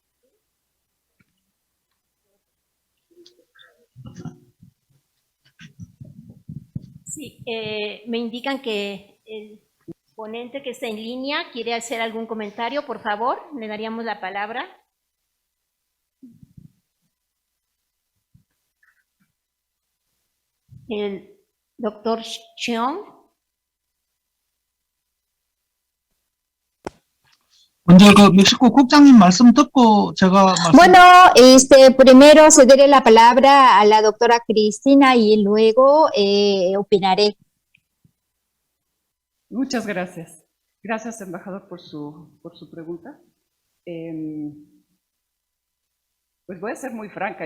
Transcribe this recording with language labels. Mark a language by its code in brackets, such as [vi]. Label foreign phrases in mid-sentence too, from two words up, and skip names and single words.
[es] Sí, me indican que el ponente que está en línea quiere hacer algún comentario, por favor, le daríamos la palabra. El doctor Cheong. [ko] 먼저 멕시코 국장님 말씀 듣고 제가 말씀 [es] Bueno, primero cederé la palabra a la doctora Cristina y luego opinaré. Muchas gracias. Gracias, embajador, por su pregunta. Pues voy a ser muy franca.